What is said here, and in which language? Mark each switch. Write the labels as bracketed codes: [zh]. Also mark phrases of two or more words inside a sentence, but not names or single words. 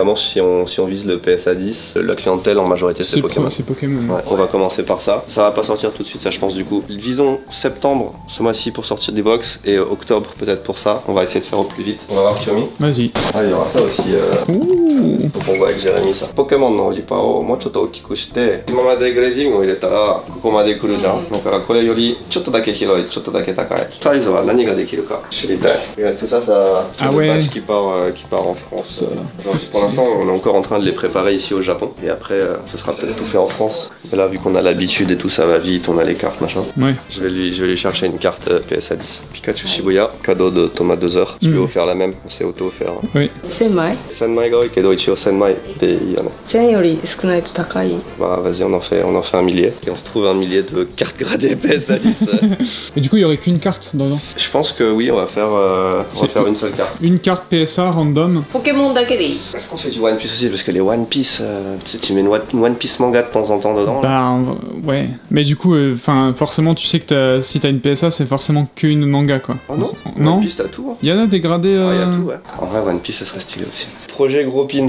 [fr] vraiment si on vise le PSA 10, la clientèle en majorité c'est Pokémon. C'est Pokémon. Ouais, on va commencer par ça. Ça va pas sortir tout de suite, ça je pense du coup. Visons septembre ce mois-ci pour sortir des box et octobre peut-être pour ça. On va essayer de faire au plus vite. On va voir Kiyomi. Vas-y. Ah, il y aura ça aussi. Ouh. Faut qu'on voit avec Jérémy ça. [ja] Pokémon のリパをもうちょっと大きくして、今までグレーディングを入れたらここまで来るじゃん。だからこれよりちょっとだけ広い、ちょっとだけ高い。サイズは何ができるか知りたい。 [fr] Et tout ça, c'est Ah une ouais. batch qui part en France. Genre, pour l'instant, on est encore en train de les préparer ici au Japon et après, ce sera peut-être tout fait en France. pense. Et là, vu qu'on a l'habitude et tout, ça va vite, on a les cartes, machin. Ouais. Je vais lui chercher une carte PSA 10. Pikachu Shibuya, cadeau de Thomas 2 heures. Je lui ai offert la même, on s'est auto-offert. [ja] 1000 枚 Senmaiが多いけど一応1000枚でいいよね。 1000より少ないと高い。 [fr] Bah vas-y, on en fait un millier. Et on se trouve un millier de cartes gradées PSA 10. Et du coup, il y aurait qu'une carte dedans. Je pense que oui, on va faire une seule carte. Une carte PSA random. [ja] ポケモンだけでいい。 [fr] Est-ce qu'on fait du One Piece aussi? Parce que les One Piece, tu sais, tu mets une One Piece manga de temps en temps dedans. Là. Bah, ouais. Mais du coup, forcément, tu sais que si t'as une PSA, c'est forcément qu'une manga, quoi. Oh non? Non. One Piece, t'as tout. Hein. Il y en a des gradés. Ah, y a tout, ouais. En vrai, One Piece, ça serait stylé aussi. Projet gros pins.